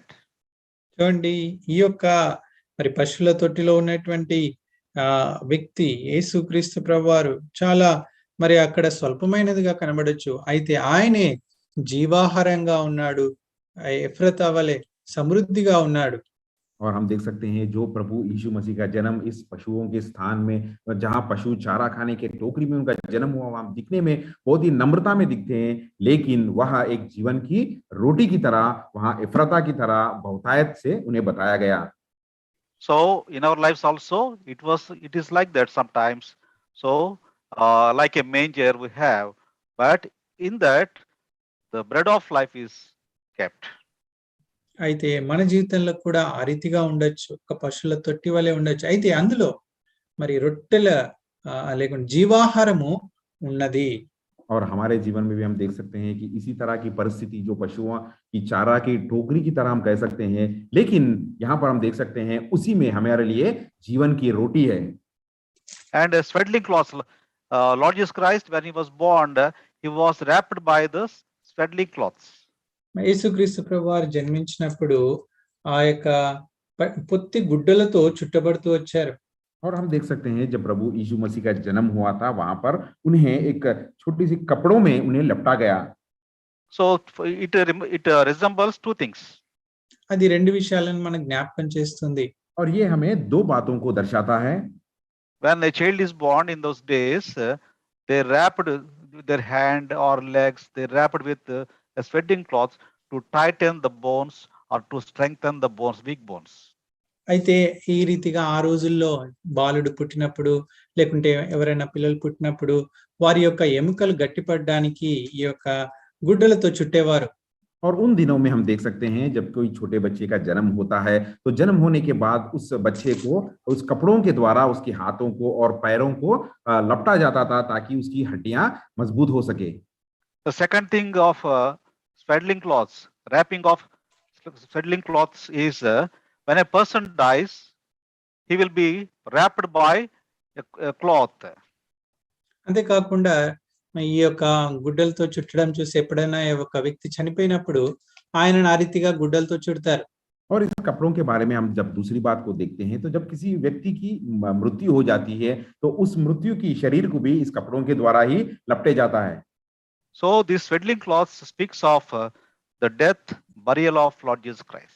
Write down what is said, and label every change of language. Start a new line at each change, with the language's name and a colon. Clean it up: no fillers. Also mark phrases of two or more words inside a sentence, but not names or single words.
Telugu: చూడండి, ఈ యొక్క మరి పశువుల తొట్టిలో ఉన్నటువంటి వ్యక్తి యేసుక్రీస్తు ప్రభువారు చాలా మరి అక్కడ స్వల్పమైనదిగా కనబడొచ్చు, అయితే ఆయనే జీవాహారంగా ఉన్నాడు, ఎఫ్రతా వలె సమృద్ధిగా ఉన్నాడు.
Hindi: और हम देख सकते हैं जो प्रभु यीशु मसीह का जन्म इस पशुओं के स्थान में जहां पशु चारा खाने के टोकरी में उनका जन्म हुआ वहां दिखने में बहुत ही नम्रता में दिखते हैं, लेकिन वह एक जीवन की रोटी की तरह वहां एफ्राता की तरह बहुतायत से उन्हें बताया गया।
English: So in our lives also it is like that sometimes. So like a manger we have, but in that the bread of life is kept.
Telugu: అయితే మన జీవితంలో కూడా ఆ రీతిగా ఉండొచ్చు, ఒక పశువుల తొట్టి వలె ఉండొచ్చు, అయితే అందులో మరి రొట్టెల లేకుంటే జీవాహారము ఉన్నది।
Hindi: और हमारे जीवन में भी हम देख सकते हैं कि इसी तरह की परिस्थिति जो पशुओं की चारा की टोकरी की तरह हम कह सकते हैं, लेकिन यहाँ पर हम देख सकते हैं उसी में हमारे लिए जीवन की रोटी है।
English: And swaddling cloths, Lord Jesus Christ when he was born, he was wrapped by the swaddling cloths.
Telugu: యేసుక్రీస్తు ప్రభువారు జన్మించినప్పుడు ఆ యొక్క పొత్తి గుడ్డలతో చుట్టబడుతూ వచ్చారు।
Hindi: और हम देख सकते हैं जब प्रभु यीशु मसीह का जन्म हुआ था वहां पर उन्हें एक छोटी सी कपड़ों में उन्हें लपटा गया।
English: So it resembles two things.
Telugu: అది రెండు విషయాలను మనకు జ్ఞాపకం చేస్తుంది।
Hindi: और ये हमें दो बातों को दर्शाता है।
English: When a child is born in those days, they wrapped their hand or legs, they wrapped with a swaddling cloth to tighten the bones or to strengthen the bones, weak bones.
Telugu: అయితే ఈ రీతిగా ఆ రోజుల్లో బాలుడు పుట్టినప్పుడు లేకుంటే ఎవరైనా పిల్లలు పుట్టినప్పుడు వారి యొక్క ఎముకలు గట్టిపడడానికి ఈ యొక్క గుడ్డలతో చుట్టేవారు।
Hindi: और उन दिनों में हम देख सकते हैं जब कोई छोटे बच्चे का जन्म होता है तो जन्म होने के बाद उस बच्चे को उस कपड़ों के द्वारा उसके हाथों को और पैरों को लपटा जाता था ताकि उसकी हड्डियां मजबूत हो सके।
English: The second thing of swaddling cloths, wrapping of swaddling cloths is when a person dies, he will be wrapped by a cloth.
Telugu: అంతేకాకుండా ఈ యొక్క గుడ్డలతో చుట్టడం చూసి ఎప్పుడైనా ఒక వ్యక్తి చనిపోయినప్పుడు ఆయనను ఆ రీతిగా గుడ్డలతో చుడతారు।
Hindi: और इस कपड़ों के बारे में हम जब दूसरी बात को देखते हैं तो जब किसी व्यक्ति की मृत्यु हो जाती है तो उस मृत्यु की शरीर को भी इस कपड़ों के द्वारा ही लपटे जाता है।
English: So this swaddling cloth speaks of the death, burial of Lord Jesus Christ.